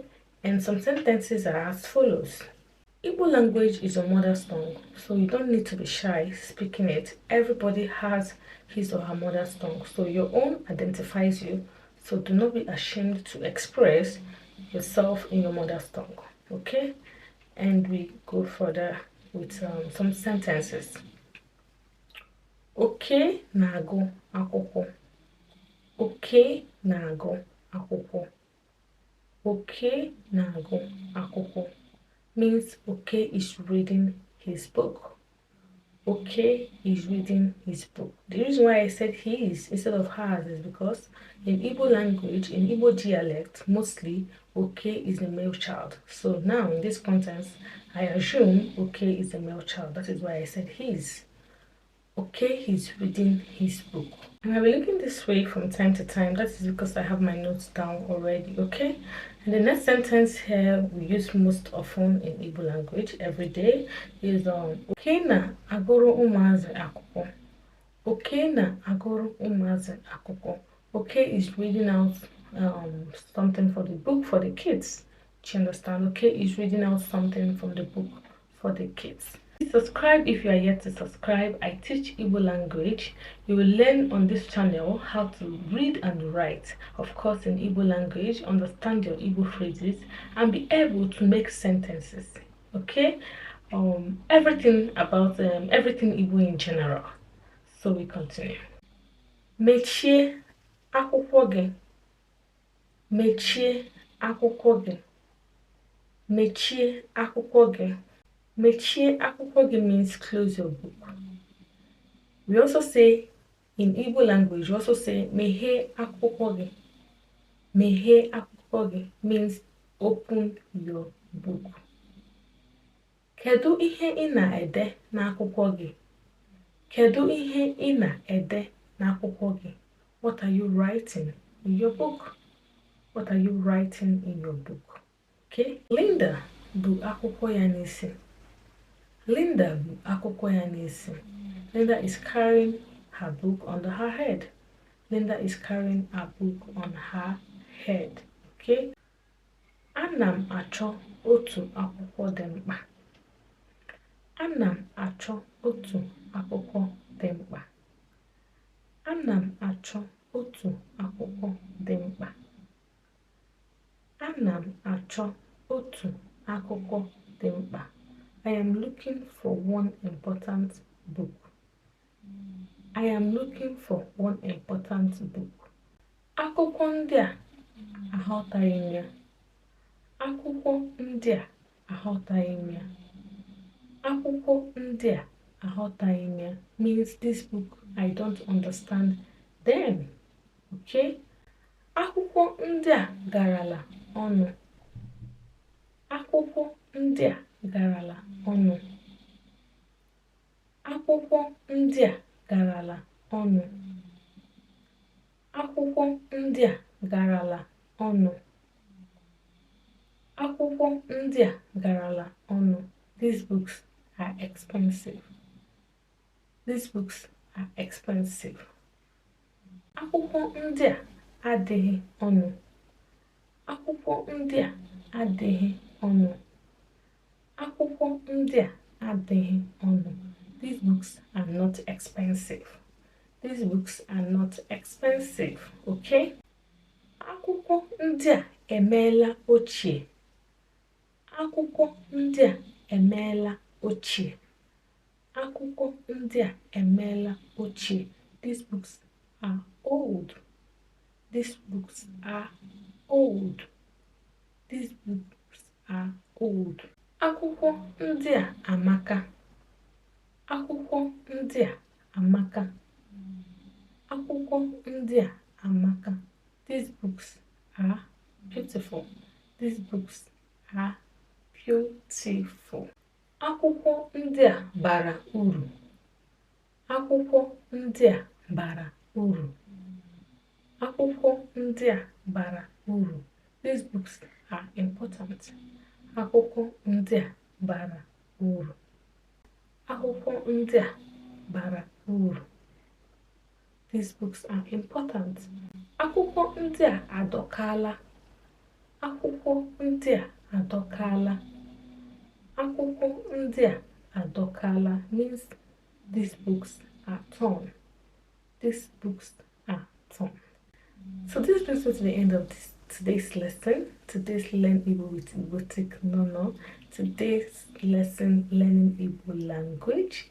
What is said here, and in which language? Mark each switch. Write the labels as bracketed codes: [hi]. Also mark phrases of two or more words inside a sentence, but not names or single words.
[en] And some sentences are as follows. Igbo language is your mother's tongue, so you don't need to be shy speaking it. Everybody has his or her mother's tongue, so your own identifies you. So do not be ashamed to express yourself in your mother's tongue. Okay? And we go further with some sentences. [ig] Okay na-agụ akwụkwọ. Okay na-agụ akwụkwọ. Okay na-agụ akwụkwọ [en] means okay is reading his book. Okay is reading his book. The reason why I said his instead of hers is because in Igbo language, in Igbo dialect, mostly okay is the male child. So now in this context, I assume okay is the male child. That is why I said his. Okay, he's reading his book. And I'll be looking this way from time to time. That is because I have my notes down already, okay? And the next sentence here we use most often in Igbo language every day is [ig] okay na agụrụ ụmụazị akwụkwọ. Okay na agụrụ ụmụazị akwụkwọ. [en] Okay is reading out something for the book for the kids. Do you understand? Okay is reading out something from the book for the kids. Subscribe if you are yet to subscribe. I teach Igbo language. You will learn on this channel how to read and write, of course in Igbo language, understand your Igbo phrases, and be able to make sentences. Okay? Everything about everything Igbo in general. So we continue. [ig] Mechie akwụkwọ gị. Mechie akwụkwọ gị. Mechie akwụkwọ gị. Mechie akwụkwọ gị [en] means close your book. We also say in Igbo language, we also say [ig] meghee akwụkwọ gị. Meghee akwụkwọ gị [en] means open your book. [ig] Kedu ihe ị na-ede n'akwụkwọ gị? Kedu ihe ị na-ede n'akwụkwọ gị? [en] What are you writing in your book? What are you writing in your book? Okay? [ig] Linda bụ akwụkwọ ya n'isi. Linda bụ akwụkwọ ya n'isi. [en] Linda is carrying her book under her head. Linda is carrying her book on her head. Okay? [ig] Ana m achọ otu akwụkwọ dị mkpa. Ana m achọ otu akwụkwọ dị mkpa. Ana m achọ otu akwụkwọ dị mkpa. Ana m achọ otu akwụkwọ dị mkpa. [en] I am looking for one important book. I am looking for one important book. [ig] Akwụkwọ ndị a aghọtaghị m ya. Akwụkwọ ndị a aghọtaghị m ya. Akwụkwọ ndị a aghọtaghị m ya [en] means this book I don't understand them. Okay? [ig] Akwụkwọ ndị a garala ọnụ. Akwụkwọ ndị a garala ọnụ. Akwụkwọ ndị a garala ọnụ. Akwụkwọ ndị a garala ọnụ. Akwụkwọ ndị a garala ọnụ. [en] These books are expensive. These books are expensive. [ig] Akwụkwọ ndị a adịghị ọnụ. Akwụkwọ ndị a adịghị ọnụ. Akwụkwọ ndị a adịghị ọnụ. [en] These books are not expensive. These books are not expensive. Okay? [ig] Akwụkwọ ndị a emeela ochie. Akwụkwọ ndị a emeela ochie. Akwụkwọ ndị a emeela ochie. [en] These books are old. These books are old. These books are old. [ig] Akwụkwọ ndị a amaka. Akwụkwọ ndị a amaka. Akwụkwọ ndị a amaka. [en] These books are beautiful. These books are beautiful. [ig] Akwụkwọ ndị a bara uru. Akwụkwọ ndị a bara uru. Akwụkwọ ndị a bara uru. [en] These books are important. [ig] Akwụkwọ ndị a bara uru. Akwụkwọ ndị a bara uru. [en] These books are important. [ig] Akwụkwọ ndị a adọkala. Akwụkwọ ndị a adọkala. Akwụkwọ ndị a adọkala [en] means these books are torn. These books are torn. So this brings me to the end of today's lesson. Today's Learn Igbo with igboticnono. Today's lesson, learning Igbo language.